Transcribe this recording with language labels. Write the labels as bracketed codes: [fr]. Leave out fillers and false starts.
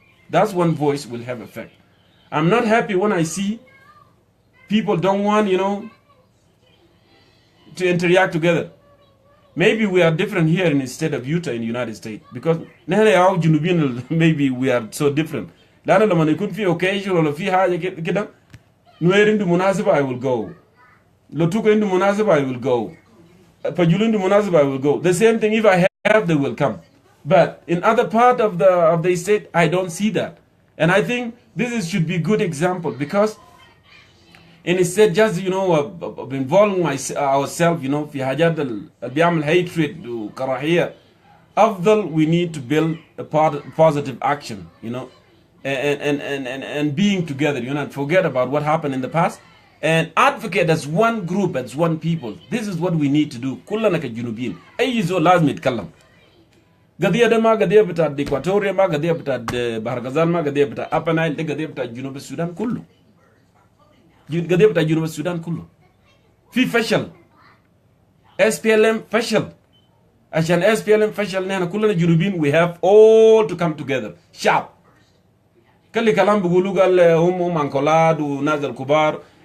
[en] That's one voice will have effect. I'm not happy when I see people don't want, to interact together. Maybe we are different here in the state of Utah in the United States, because maybe we are so different. [ar] لما يكون في occasion ولا في حاجة كده نوير عنده مناسبة [en] I will go. [ar] لو توك عنده مناسبة [en] I will go. [ar] فجول عنده مناسبة [en] I will go. The same thing, if I have, they will come. But in other part of the state, I don't see that. And I think should be good example, because instead just of involving ourselves [ar] في حاجات اللي بيعمل [en] hatred [ar] وكراهية. [en] أفضل we need to build a positive action, and being together, and forget about what happened in the past and advocate as one group, as one people. This is what we need to do. [ar] كلنا كجنوبيين أي زول لازم يتكلم. قضية ده ما قضية بتاع إكواتوريا، ما قضية بتاع بحرغزال، ما قضية بتاع أبا نايل، ده قضية بتاع جنوب السودان كله. قضية بتاع جنوب السودان كله. في فشل. SPLM فشل. عشان SPLM فشل نحن كلنا جنوبيين [en] we have all to come together. [ar] شعب. كل كلام بيقولوا قال هم أنكولاد وناس الكبار,